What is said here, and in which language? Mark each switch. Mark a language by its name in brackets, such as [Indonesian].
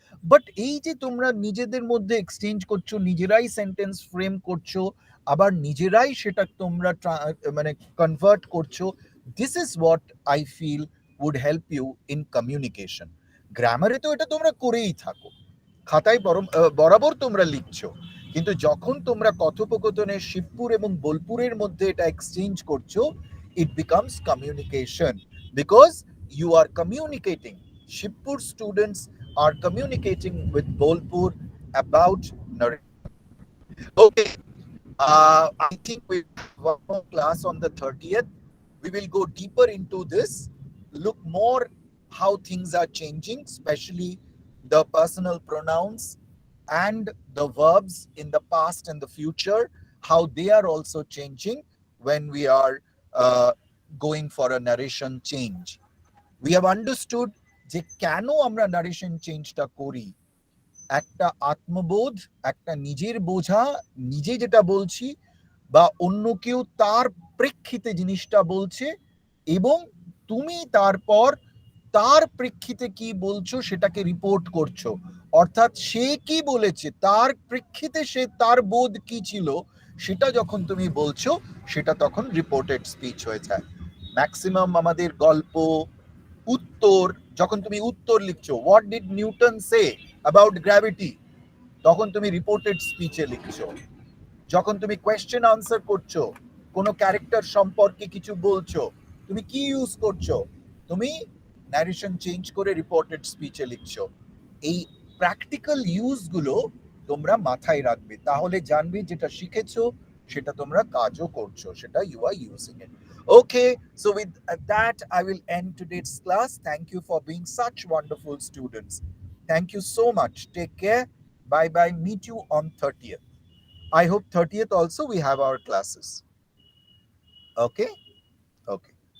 [Bangla] But এই যে তোমরা নিজেদের মধ্যে এক্সচেঞ্জ করছো, নিজেরাই সেন্টেন্স ফ্রেম করছো, আবার নিজেরাই সেটা তোমরা মানে কনভার্ট করছো, [English] This is what I feel would help you in communication. [Bangla] গ্রামারে তো এটা তোমরা করেই থাকো, খাতায় বরাবর তোমরা লিখছো, কিন্তু যখন তোমরা কথোপকথনে শিবপুর এবং বোলপুরের মধ্যে এটা এক্সচেঞ্জ করছো, [English] it becomes communication, because you are communicating. Shibpur students are communicating with Bolpur about narration. Okay, I think we have one more class on the 30th. We will go deeper into this, look more how things are changing, especially the personal pronouns and the verbs in the past and the future, how they are also changing when we are uh, going for a narration change. We have understood [Bangla] যে কেন আমরা narration চেঞ্জটা করি। একটা আত্মবোধ, একটা নিজের বোঝা, নিজে যেটা বলছি বা অন্য কেউ তার প্রেক্ষিতে জিনিসটা বলছে, এবং তুমি তারপর তার প্রেক্ষিতে কি বলছো সেটাকে রিপোর্ট করছো। অর্থাৎ সে কি বলেছে, তার প্রেক্ষিতে সে তার বোধ কি ছিল, সেটা যখন তুমি বলছো, সেটা তখন রিপোর্টেড স্পিচ হয়ে যায়। ম্যাক্সিমাম আমাদের গল্প, উত্তর, যখন তুমি উত্তর লিখছো, [English] what did Newton say about gravity, [Bangla] তখন তুমি রিপোর্টেড স্পিচে লিখছো। যখন তুমি কোয়েশ্চেন আনসার করছো, কোনো ক্যারেক্টার সম্পর্কে কিছু বলছো, তুমি কি ইউজ করছো, তুমি ন্যারেশন চেঞ্জ করে রিপোর্টেড স্পিচে লিখছো। এই প্র্যাকটিক্যাল ইউজগুলো তোমরা মাথায় রাখবে, তাহলে জানবে যেটা শিখেছো সেটা তোমরা কাজও করছো, সেটা [English] You are using it. Okay, so with that, I will end today's class. Thank you for being such wonderful students. Thank you so much. Take care. Bye bye. Meet you on 30th. I hope 30th also we have our classes. Okay? Okay.